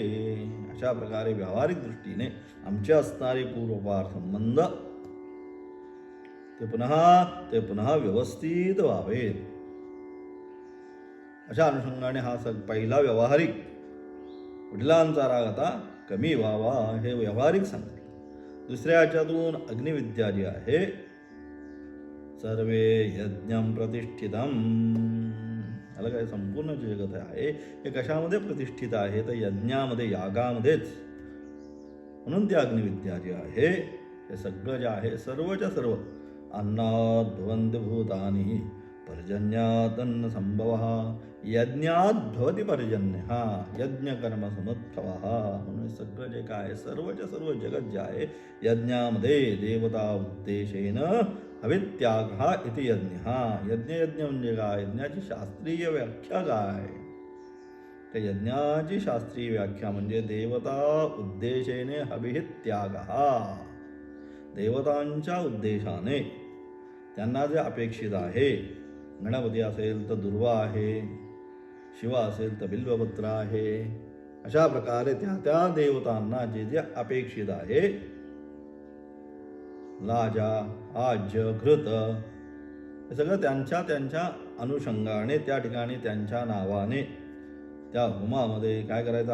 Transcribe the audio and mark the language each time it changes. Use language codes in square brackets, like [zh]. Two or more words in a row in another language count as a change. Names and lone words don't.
[mr] अशा प्रकारे व्यावहारिक दृष्टीने आमचे असणारे पूर्वपार संबंध ते पुन्हा व्यवस्थित व्हावेत. अशा अनुषंगाने हा पहिला व्यावहारिक वडिलांचा राग आता कमी व्हावा हे व्यावहारिक सांगितलं. दुसऱ्या याच्यातून अग्निविद्या जी आहे, [sa] सर्वे यज्ञं प्रतिष्ठितम, [mr] याला काय संपूर्ण जे जगत आहे हे कशामध्ये प्रतिष्ठित आहे? तर यज्ञामध्ये, यागामध्येच. म्हणून ती अग्निविद्या जी आहे हे सगळं जे आहे सर्वच्या सर्व [sa] अन्नात् भवन्ति भूतानि पर्जन्यादन्न संभवः यज्ञात भवति पर्जन्यः यज्ञकर्म समुत्थवः. [mr] म्हणून सगळं जे काय सर्वच्या सर्व जगत जे आहे यज्ञामध्ये [sa] देवता उद्देशेन हवित्यागः इति यज्ञः. [mr] यज्ञ म्हणजे काय? यज्ञाची शास्त्रीय व्याख्या काय? त्या यज्ञाची शास्त्रीय व्याख्या म्हणजे [sa] देवता उद्देशेने हवित्यागः. [mr] देवतांच्या उद्देशाने त्यांना जे अपेक्षित आहे, गणपती असेल तर दुर्वा आहे, शिव असेल तर बिल्वपत्र आहे, अशा प्रकारे त्या देवतांना जे जे अपेक्षित आहे, लाजा, आज्य, घृत, हे सगळं त्यांच्या अनुषंगाने त्या ठिकाणी त्यांच्या नावाने त्या होमामध्ये काय करायचं?